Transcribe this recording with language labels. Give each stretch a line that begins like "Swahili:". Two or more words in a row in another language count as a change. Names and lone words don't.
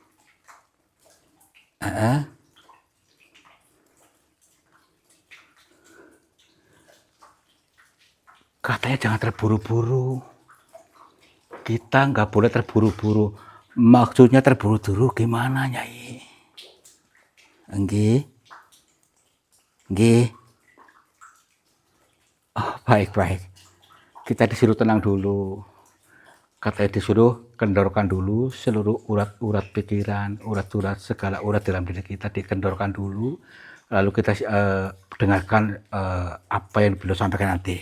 Indonesian: Katanya jangan terburu-buru. Kita nggak boleh terburu-buru. Maksudnya terburu-buru gimana Nyai?
Javanese: Nggih. Nggih.
Indonesian: Oh, baik-baik. Kita disuruh tenang dulu. Katanya disuruh kendorkan dulu seluruh urat-urat pikiran, urat-urat segala urat dalam diri kita dikendorkan dulu. Lalu kita dengarkan apa yang beliau sampaikan nanti.